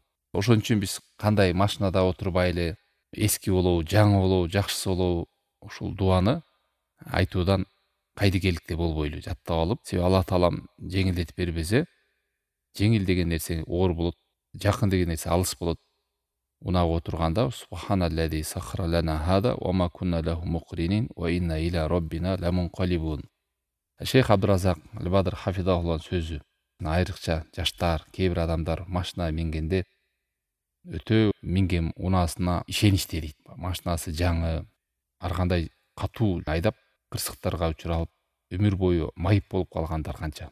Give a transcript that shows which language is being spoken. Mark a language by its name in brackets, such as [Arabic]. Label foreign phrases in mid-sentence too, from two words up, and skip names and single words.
[Kyrgyz] Ошон үчүн биз кандай машинада отурбай эле эски болобу, жаңы болобу, жакшысы болобу, ушул дуаны айтуудан кайдыгерликте болбойлу жаттап алып, себеби Аллах Таалам жеңилдетип бербесе, жеңил деген нерсе оор болот, жакын деген нерсе алыс болот. Унага отурганда [Arabic] سبحان الذي سخر لنا هذا وما كنا له مقرنين وإنا إلى ربنا لمنقلبون. [Kyrgyz] Шейх Абдуразак Аль-Бадр хафизахуллахнын сөзү. Айрыкча жаштар, кээ бир адамдар машина мингенде өтө минген унаасына ишеничте дейт. Машинасы жаңы, ар кандай катуу айдап кырсыктарга учуралып, өмүр бою майып болуп калгандар канча.